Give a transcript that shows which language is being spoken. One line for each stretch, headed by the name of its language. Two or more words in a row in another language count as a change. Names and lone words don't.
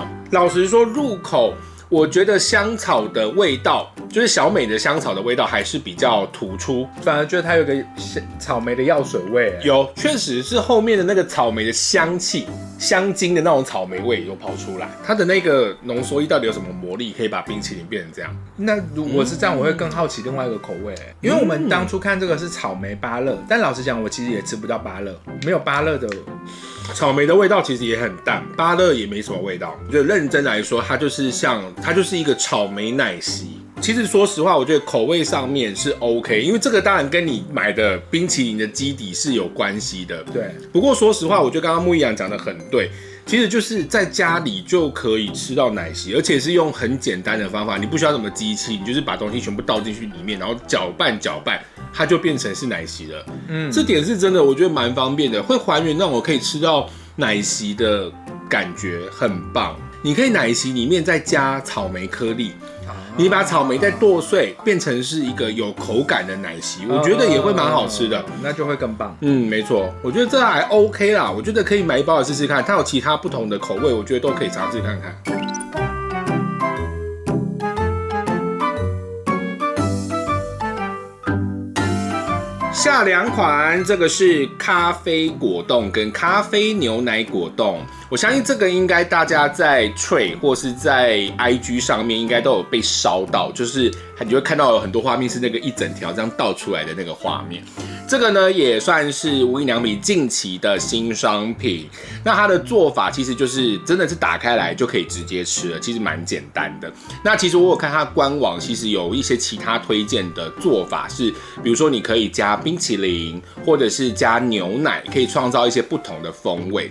Chinese: 老實說，入口我覺得香草的味道，就是小美的香草的味道還是比較突出，反而覺得它有個草莓的藥水味。有，確實是後面的那個草莓的香氣、香精的那種草莓味有跑出來。它的那個濃縮液到底有什麼魔力，可以把冰淇淋變成這樣？那如果是這樣，我會更好奇另外一個口味，因為我們當初看這個是草莓芭樂，但老實講，我其實也吃不到芭樂，沒有芭樂的。草莓的味道其實也很淡，芭樂也沒什麼味道。就認真來說，它就是一個草莓奶昔。其實說實話，我覺得口味上面是 OK， 因為這個當然跟你買的冰淇淋的基底是有關係的。對。不過說實話，我覺得剛剛牧一陽講得很對，其實就是在家裡就可以吃到奶昔，而且是用很簡單的方法，你不需要什麼機器，你就是把東西全部倒進去裡面，然後攪拌，它就變成是奶昔了。這點是真的，我覺得蠻方便的，會還原讓我可以吃到奶昔的感覺，很棒。你可以奶昔裡面再加草莓顆粒，你把草莓再剁碎，變成是一個有口感的奶昔，我覺得也會蠻好吃的，那就會更棒。沒錯，我覺得這還 OK 啦，我覺得可以買1包來試試看，它有其他不同的口味，我覺得都可以嘗試看看。下2款，這個是咖啡果凍跟咖啡牛奶果凍。我相信這個應該大家在 Tray 或是在 IG 上面應該都有被燒到，就是你就會看到有很多畫面是那個一整條這樣倒出來的那個畫面。這個呢也算是無印良品近期的新商品。那它的做法其實就是真的是打開來就可以直接吃了，其實蠻簡單的。那其實我有看它官網，其實有一些其他推薦的做法是，比如說你可以加冰淇淋，或者是加牛奶，可以創造一些不同的風味。